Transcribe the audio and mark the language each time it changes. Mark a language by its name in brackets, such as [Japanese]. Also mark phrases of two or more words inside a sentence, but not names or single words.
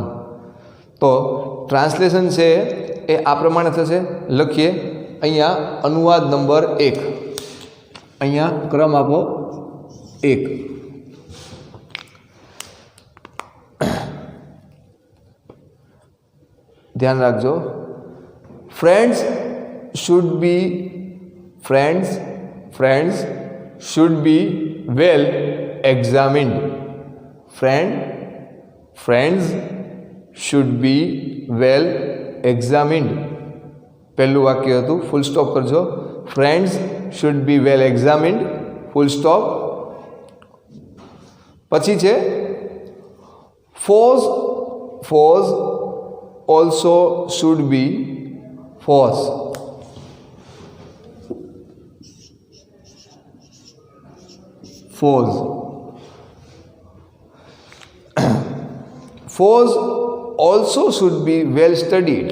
[Gujarati] તો ટ્રાન્સલેશન છે એ આ પ્રમાણે થશે. લખીએ. અહીંયા અનુવાદ નંબર 1, અહીંયા ક્રમ આપો 1. ધ્યાન રાખજો. [English] friends should be well examined. friends should be well examined. [Gujarati] પહેલું વાક્ય હતું. [English] full stop [Gujarati] કરજો. [English] friends should be well examined, full stop. [Gujarati] પછી છે [English] foes also should be foes also should be well studied.